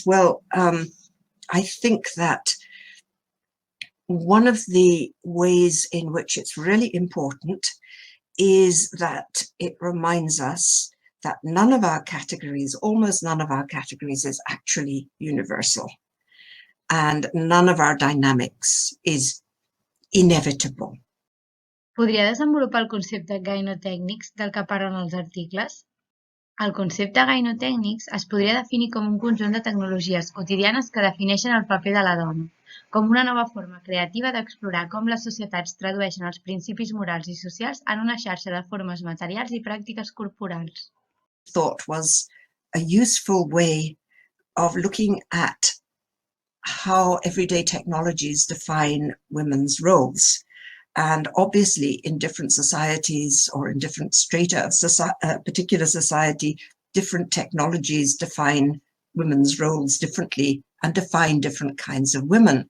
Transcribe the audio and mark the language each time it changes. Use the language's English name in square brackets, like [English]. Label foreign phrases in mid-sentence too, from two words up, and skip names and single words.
[English] Well, I think that one of the ways in which it's really important is that it reminds us that none of our categories, almost none of our categories, is actually universal. And none of our dynamics is inevitable. [Catalan] Podria desenvolupar el concepte gainotècnics del que parlen els articles? El concepte gainotècnics es podria definir com un conjunt de tecnologies quotidianes que defineixen el paper de la dona, com una nova forma creativa d'explorar com les societats tradueixen els principis morals i socials en una xarxa de formes materials i pràctiques corporals. [English] Thought was a useful way of looking at how everyday technologies define women's roles. And obviously in different societies or in different strata of a particular society, different technologies define women's roles differently and define different kinds of women.